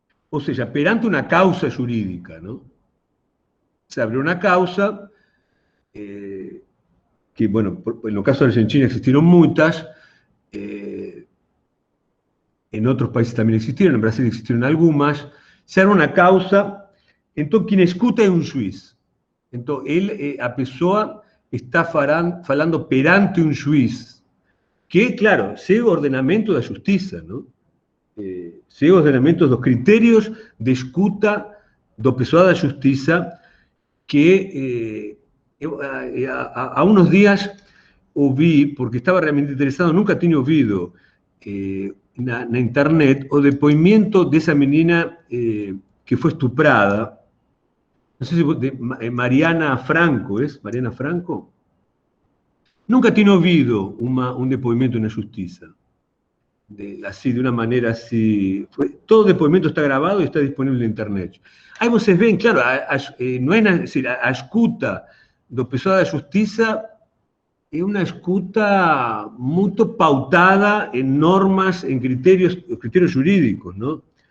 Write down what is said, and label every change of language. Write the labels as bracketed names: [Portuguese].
[Spanish] O sea, perante una causa jurídica, ¿no? Se abre una causa, que, bueno, en el caso de Argentina existieron muchas, en otros países también existieron, en Brasil existieron algunas, se abre una causa, entonces quien escuta es un juiz. [Portuguese] Entonces, a pessoa está falando perante un juiz, que, claro, segue o ordenamento da justiça, não? Segue o ordenamento dos critérios de escuta do pessoal da justiça, que há uns dias ouvi, porque estava realmente interessado, nunca tinha ouvido na internet o depoimento dessa menina que foi estuprada, [Spanish] no sé si de Mariana Franco, ¿es? [Portuguese] Mariana Franco. [Spanish] Nunca tiene oído un depoimento en la justicia. Así, de una manera así. Todo depoimento está grabado y está disponible en internet. Ahí ustedes ven, claro, no es decir, [Portuguese] a escuta do pessoal da justicia [Spanish] es una escuta muy pautada en normas, en criterios jurídicos, ¿no?